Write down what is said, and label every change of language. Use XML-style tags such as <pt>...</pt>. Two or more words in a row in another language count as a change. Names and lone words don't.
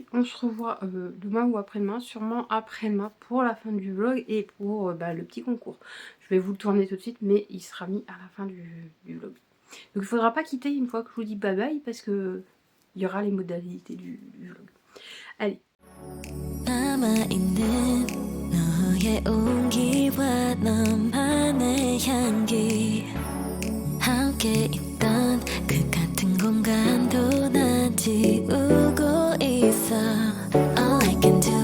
<fr>On se revoit demain ou après-demain, sûrement après-demain pour la fin du vlog et pour le petit concours. Je vais vous le tourner tout de suite, mais il sera mis à la fin du vlog. Donc il faudra pas quitter une fois que je vous dis</fr> <en>bye bye,</en> <fr>parce que il y aura les modalités du vlog. Allez.</fr> <ko>남아있는 너의 온기와 너만의 향기 함께 있던 그 같은 공간도 난 지우고 있어</ko> <en>All I can do</en>